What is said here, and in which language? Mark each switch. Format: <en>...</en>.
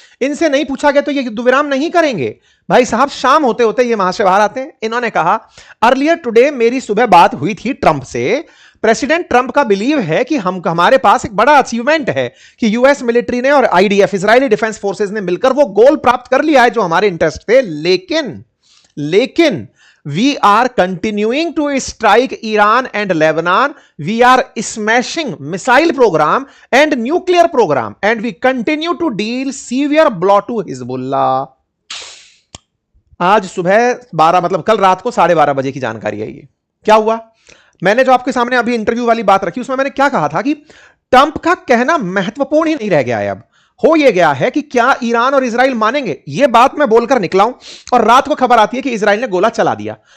<hi>इनसे नहीं पूछा गया तो ये युद्ध विराम नहीं करेंगे। भाई साहब, शाम होते होते ये वहां से बाहर आते हैं। इन्होंने कहा,</hi> <en>earlier today</en> <hi>मेरी सुबह बात हुई थी ट्रंप से। प्रेसिडेंट ट्रंप का बिलीव है कि हमारे पास एक बड़ा अचीवमेंट है कि यूएस मिलिट्री ने और आईडीएफ, इजरायली डिफेंस फोर्सेज ने मिलकर वो गोल प्राप्त कर लिया है जो हमारे इंटरेस्ट थे। लेकिन</hi> <en>we are continuing to strike Iran and Lebanon. We are smashing missile program and nuclear program, and we continue to deal severe blow to Hezbollah.</en> <hi>आज सुबह 12, मतलब कल रात को 12:30 बजे की जानकारी है ये। क्या हुआ? मैंने जो आपके सामने अभी इंटरव्यू वाली बात रखी, उसमें मैंने क्या कहा था कि ट्रंप का कहना महत्वपूर्ण ही नहीं रह गया है। अब हो यह गया है कि क्या ईरान और इजराइल मानेंगे, यह बात मैं बोलकर निकला हूं, और रात को खबर आती है कि इजराइल ने गोला चला दिया।</hi>